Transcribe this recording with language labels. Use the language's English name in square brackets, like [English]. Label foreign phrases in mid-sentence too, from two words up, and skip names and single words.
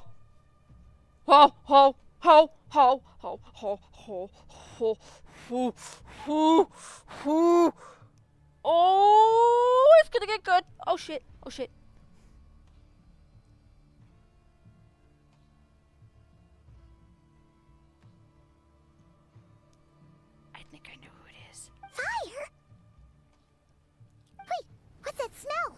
[English] Ho, ho, ho, ho, ho, ho, ho, ho, ho, ho, ho. Oh, it's gonna get good. Oh shit, oh shit. I think I know who it is. Fire? Wait, what's that smell?